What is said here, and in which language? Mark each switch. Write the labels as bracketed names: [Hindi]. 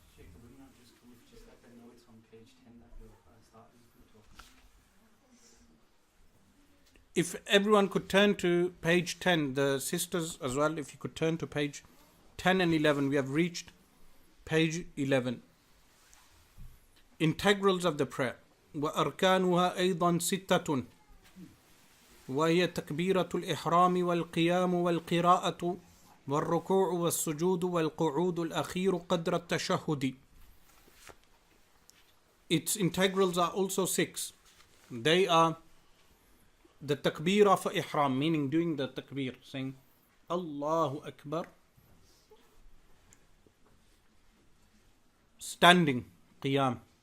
[English] Shaykh, would you not just let them know it's on page 10 that you're starting to talk? If everyone could turn to page 10, the sisters as well, if you could turn to page 10 and 11, we have reached page 11. Integrals of the prayer. [Arabic] وأركانها أيضا ستة وهي تكبيرة الإحرام والقيام والقراءة والركوع والسجود والقعود الأخير قدر التشهد. [English] Its integrals are also 6. They are the takbirah for ihram, meaning doing the takbir, saying Allahu Akbar, standing, qiyam.